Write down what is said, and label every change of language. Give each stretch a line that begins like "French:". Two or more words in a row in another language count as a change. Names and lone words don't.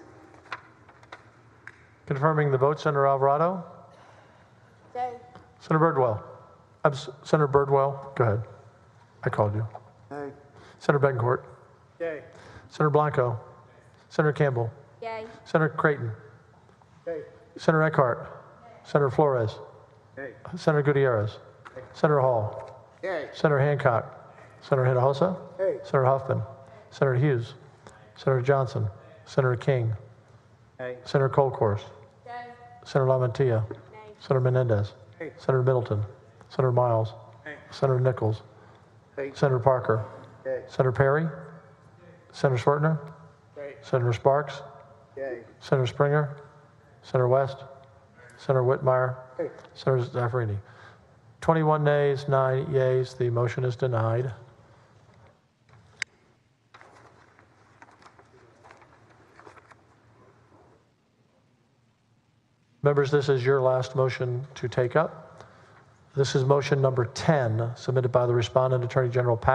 English: Confirming the vote, Senator Alvarado? Yay. Senator Birdwell? Senator Birdwell, go ahead. I called you. Yay. Senator Betancourt? Yay. Senator Blanco? Senator Campbell? Yay. Senator Creighton? Yay. Senator Eckhart? Senator Flores? Yay. Senator Gutierrez? Senator Hall? Yay. Senator Hancock? Senator Hinojosa? Yay. Senator Huffman? Senator Hughes? Senator Johnson? Senator King? Yay. Senator Colcourse? Senator LaMantia? Senator Menendez? Yay. Senator Middleton? Senator Miles? Yay. Senator Nichols? Yay. Senator Parker? Yay. Senator Perry? Senator Swertner? Yay. Senator Sparks? Yay. Senator Springer? Senator West? Senator Whitmire? Yay. Senator Zaffarini? 21 nays, 9 yeas. The motion is denied. Members, this is your last motion to take up. This is motion number 10, submitted by the respondent, Attorney General Paxton.